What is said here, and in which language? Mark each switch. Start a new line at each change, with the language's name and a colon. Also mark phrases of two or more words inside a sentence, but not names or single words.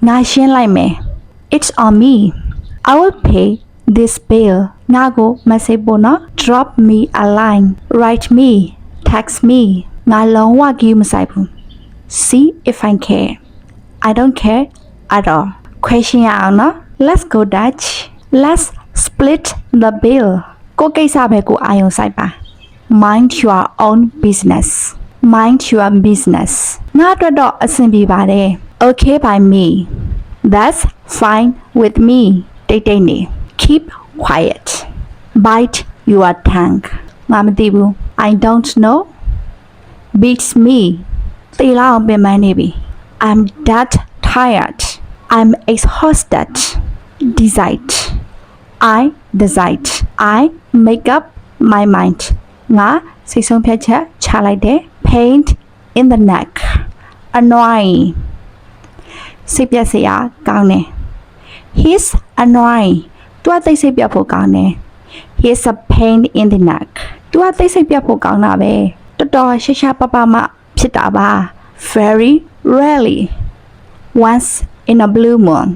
Burmese: ငါရှင်းလိုက်မယ်
English: It's on me I will pay this bill
Burmese: ငါကို message ပို့နော်
English: drop me a line write me text me
Burmese: ငါလုံးဝကြည့်မဆိုင်ဘူး
English: see if I care I don't care at all question
Burmese: ရအောင်နော်
English: let's go Dutch let's split the bill
Burmese: ကိုကိစ္စပဲကိုအာရုံစိုက်ပါ
English: mind your own business mind your business
Burmese: ငါအတွက်တော့အဆင်ပြေပါတယ်
English: okay by me that's fine with me
Burmese: တိတ်တိတ်နေ
English: keep quiet bite your tongue
Burmese: ငါမသိဘူး
English: I don't know beats me
Burmese: တေးလာအောင်ပ င်ပန်းနေပြီ
English: I'm that tired I'm exhausted decide I decide I make up my mind
Burmese: ငါစိ တ်ဆုံးဖြတ်ချက်ချလိုက်တယ်
English: pain in the neck annoying
Burmese: စိတ်ပြက်စရာကောင်းတယ်
English: he's annoying
Burmese: သူကသိစိတ်ပြတ်ဖို့ကောင်းတယ်
English: he's a pain in the neck
Burmese: သူကသိစိတ်ပြတ်ဖို့ကောင်းတာပဲတော်တော်ရှာရှာပပမှဖြစ်တာပါ
English: very rarely once in a blue moon